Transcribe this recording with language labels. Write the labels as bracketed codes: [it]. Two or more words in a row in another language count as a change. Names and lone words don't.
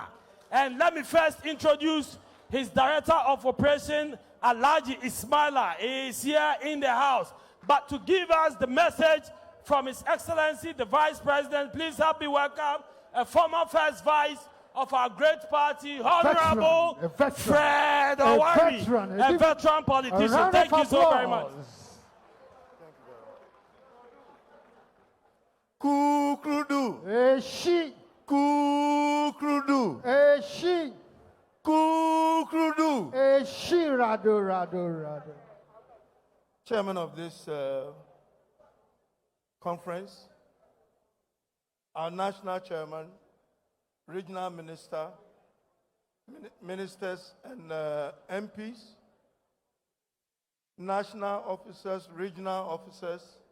[en] And let me first introduce His Director of Operation, Alhaji Ismaila, is here in the house. But to give us the message from His Excellency, the Vice President, please help me welcome a former First Vice of our great party, Honorable Fred Owari, a veteran politician. Thank you so very much. [ak] Kukrudu. Eshi. Kukrudu. Eshi. Kukrudu. Eshi rado. [en] Chairman of this conference, our national chairman, regional minister, ministers and MPs, national officers, regional officers,